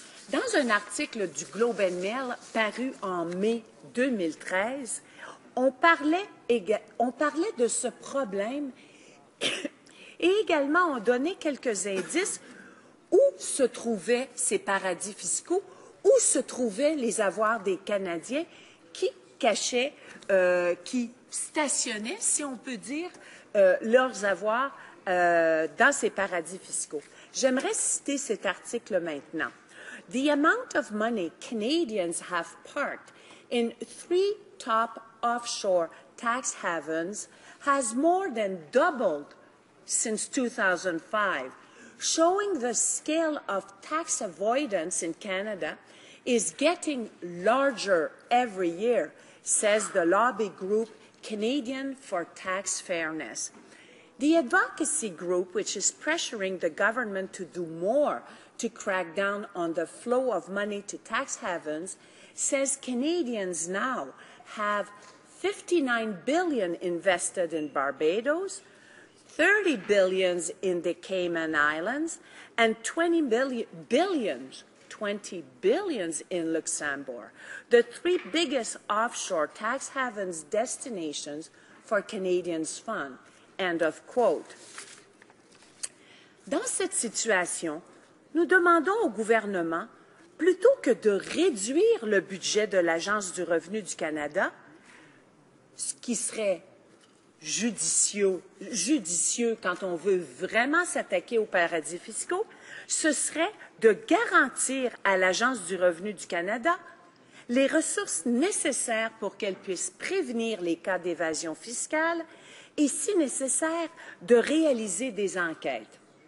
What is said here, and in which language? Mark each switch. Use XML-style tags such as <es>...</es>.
<fr>Dans un article du Globe and Mail paru en mai 2013, on parlait de ce problème et également on donnait quelques indices où se trouvaient ces paradis fiscaux, où se trouvaient les avoirs des Canadiens qui cachaient, qui stationnaient, si on peut dire, leurs avoirs dans ces paradis fiscaux. J'aimerais citer cet article maintenant.</fr> <en>The amount of money Canadians have parked in 3 top offshore tax havens has more than doubled since 2005, showing the scale of tax avoidance in Canada is getting larger every year, says the lobby group Canadian for Tax Fairness. The advocacy group, which is pressuring the government to do more to crack down on the flow of money to tax havens, says Canadians now have $59 billion invested in Barbados, $30 billion in the Cayman Islands, and $20 billion $20 billion in Luxembourg, the three biggest offshore tax havens destinations for Canadians' funds. End of quote.</en> <fr>Dans cette situation, nous demandons au gouvernement, plutôt que de réduire le budget de l'Agence du revenu du Canada, ce qui serait judicieux quand on veut vraiment s'attaquer aux paradis fiscaux, ce serait de garantir à l'Agence du revenu du Canada les ressources nécessaires pour qu'elle puisse prévenir les cas d'évasion fiscale et, si nécessaire, de réaliser des enquêtes.</fr>